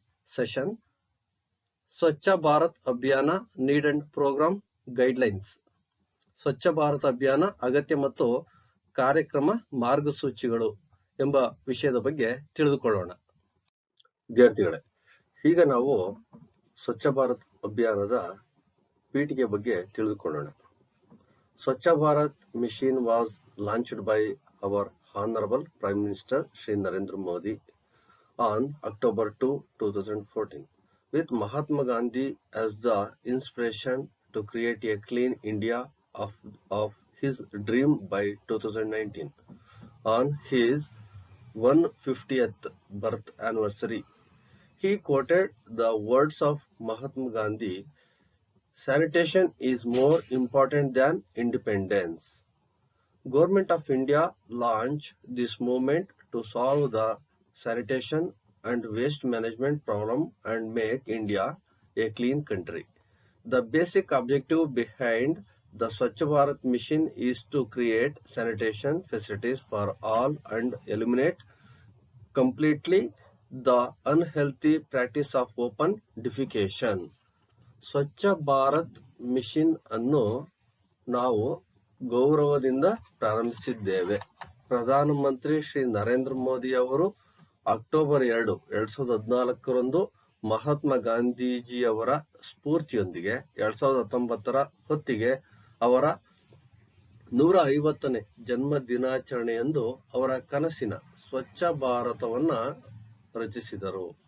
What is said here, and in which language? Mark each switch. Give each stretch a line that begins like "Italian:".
Kannada: Session Swachh Bharat ಅಭಿಯಾನ
English: need and programme guidelines,
Kannada: Swachh Bharat ಅಭಿಯಾನ ಅಗತ್ಯ ಮತ್ತು ಕಾರ್ಯಕ್ರಮ ಮಾರ್ಗಸೂಚಿಗಳು ಎಂಬ ವಿಷಯದ ಬಗ್ಗೆ ತಿಳಿದುಕೊಳ್ಳೋಣ. ವಿದ್ಯಾರ್ಥಿಗಳೇ, ಈಗ ನಾವು ಸ್ವಚ್ಛ ಭಾರತ್ ಅಭಿಯಾನದ ಪೀಠಿಕೆ ಬಗ್ಗೆ ತಿಳಿದುಕೊಳ್ಳೋಣ.
English: Swachh Bharat mission was launched by our Honorable Prime Minister Shri Narendra Modi on October 2, 2014, with Mahatma Gandhi as the inspiration to create a clean India of his dream by 2019. On his 150th birth anniversary, he quoted the words of Mahatma Gandhi, "Sanitation is more important than independence." Government of India launched this movement to solve the sanitation and waste management problem and make India a clean country. The basic objective behind the Swachh Bharat mission is to create sanitation facilities for all and eliminate completely the unhealthy practice of open defecation.
Kannada: Swachh Bharat mission ಅನ್ನು ನಾವು ಗೌರವದಿಂದ ಪ್ರಾರಂಭಿಸಿದ್ದೇವೆ. ಪ್ರಧಾನಮಂತ್ರಿ ಶ್ರೀ ನರೇಂದ್ರ ಮೋದಿ ಅವರು October 2, 2014ರಂದು Mahatma ಗಾಂಧೀಜಿಯವರ ಸ್ಫೂರ್ತಿಯೊಂದಿಗೆ 2019ರ ಹೊತ್ತಿಗೆ ಅವರ 150ನೇ ಜನ್ಮ ದಿನಾಚರಣೆಯಂದು ಅವರ ಕನಸಿನ ಸ್ವಚ್ಛ ಭಾರತವನ್ನ ರಚಿಸಿದರು.